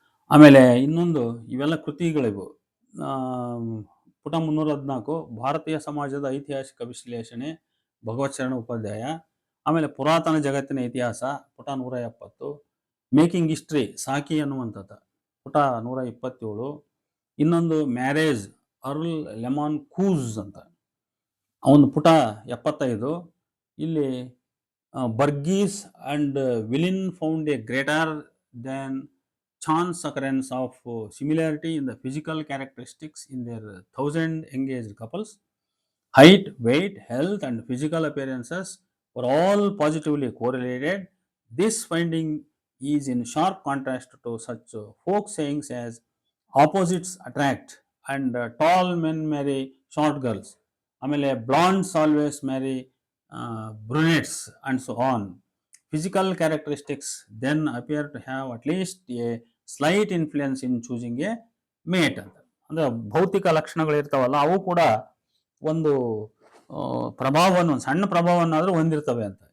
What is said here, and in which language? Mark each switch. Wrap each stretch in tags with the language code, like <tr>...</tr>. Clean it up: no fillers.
<kn>ಆಮೇಲೆ ಇನ್ನೊಂದು, ಇವೆಲ್ಲ ಕೃತಿಗಳಿವು. ಪುಟ 314 ಭಾರತೀಯ ಸಮಾಜದ ಐತಿಹಾಸಿಕ ವಿಶ್ಲೇಷಣೆ, ಭಗವತ್ ಶರಣ ಉಪಾಧ್ಯಾಯ. ಆಮೇಲೆ ಪುರಾತನ ಜಗತ್ತಿನ ಇತಿಹಾಸ, ಪುಟ 170. ಮೇಕಿಂಗ್ ಹಿಸ್ಟ್ರಿ, ಸಾಕಿ ಅನ್ನುವಂಥದ್ದು, ಪುಟ 127. ಇನ್ನೊಂದು ಮ್ಯಾರೇಜ್, ಅರ್ಲ್ ಲೆಮಾನ್ ಕೂಸ್ ಅಂತ, ಅವನು ಪುಟ 75.</kn> <en>ಇಲ್ಲಿ Burgess and Wallin found a greater than chance occurrence of similarity in the physical characteristics in their 1000 engaged couples. Height, weight, health and physical appearances were all positively correlated. This finding is in sharp contrast to such folk sayings as opposites attract and tall men marry short girls. ಆಮೇಲೆ blondes always marry brunettes and so on. Physical characteristics then appear to have at least a slight influence in choosing a mate ಅಂತ.</en> <kn>ಅಂದ್ರೆ ಭೌತಿಕ ಲಕ್ಷಣಗಳು ಇರ್ತಾವಲ್ಲ, ಅವು ಕೂಡ ಒಂದು ಪ್ರಭಾವವನ್ನು, ಸಣ್ಣ ಪ್ರಭಾವವನ್ನಾದರೂ ಹೊಂದಿರ್ತವೆ ಅಂತ.</kn>